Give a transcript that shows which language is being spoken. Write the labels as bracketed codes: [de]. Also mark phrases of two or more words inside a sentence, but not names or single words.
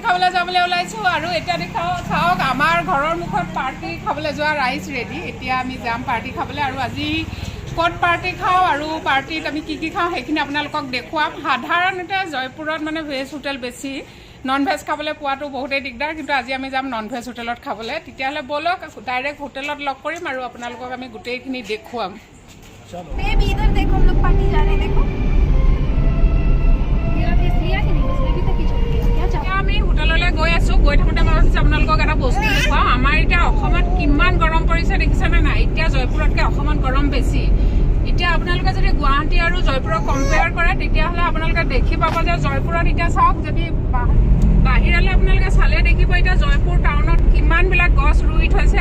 [as] খাবলৈ যাবলৈ ওলাইছোঁ আৰু এতিয়া চাওক আমাৰ ঘৰৰ মুখত পাৰ্টি খাবলৈ যোৱা ৰাইজ ৰেডি এতিয়া আমি যাম পাৰ্টি খাবলৈ আৰু আজি ক'ত পাৰ্টি খাওঁ আৰু পাৰ্টিত আমি কি খাওঁ সেইখিনি আপোনালোকক দেখুৱাম সাধাৰণতে জয়পুৰত মানে [en] veg hotel [as] বেছি [en] non veg [as] খাবলৈ পোৱাটো বহুতেই দিগদাৰ কিন্তু আজি আমি যাম [en] non veg hotel [as] খাবলৈ তেতিয়াহ'লে ব'লক [en] direct hotel [as] লগ কৰিম আৰু আপোনালোকক আমি গোটেইখিনি দেখুৱাম [hi] बेबी इधर देखो हम लोग पार्टी जा रहे हैं देखो मेरा फेस लिया कि नहीं बस बेबी तक ही छोड़ दिया क्या चाह [as] আমি হোটেললৈ গৈ আছোঁ গৈ থাকোঁতে মই ভাবিছোঁ আপোনালোকক এটা বস্তু দেখুৱাওঁ আমাৰ এতিয়া অসমত কিমান গৰম পৰিছে দেখিছেনে নাই এতিয়া জয়পুৰতকৈ অসমত গৰম বেছি এতিয়া আপোনালোকে যদি গুৱাহাটী আৰু জয়পুৰক কম্পেয়াৰ কৰে তেতিয়াহ'লে আপোনালোকে দেখি পাব যে জয়পুৰত এতিয়া চাওক যদি বাহিৰলৈ আপোনালোকে চালে দেখিব এতিয়া জয়পুৰ টাউনত কিমানবিলাক গছ ৰুই থৈছে